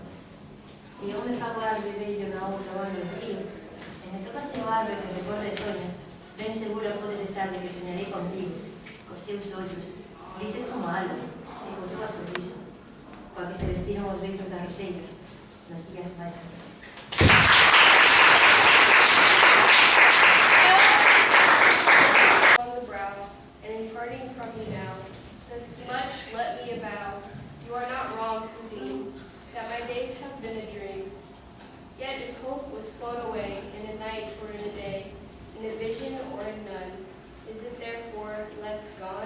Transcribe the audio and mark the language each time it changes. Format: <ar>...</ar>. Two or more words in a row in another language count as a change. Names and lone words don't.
<gl>Se eu me fago árbol bello na outra banda do río, e me tocase o árbol que recorda e soña, ben segura podes estar de que soñarei contigo, cos teus ollos, grises como a alba, e con túa sonrisa, coa que se vestiron os beizos das rosellas nos días máis felices.</gl> <en>On the brow, and in parting from you now, thus much let me avow, you are not wrong who deem that my days have been a dream. Yet if hope was flown away in a night or in a day, in a vision or in none, is it therefore less gone?</en>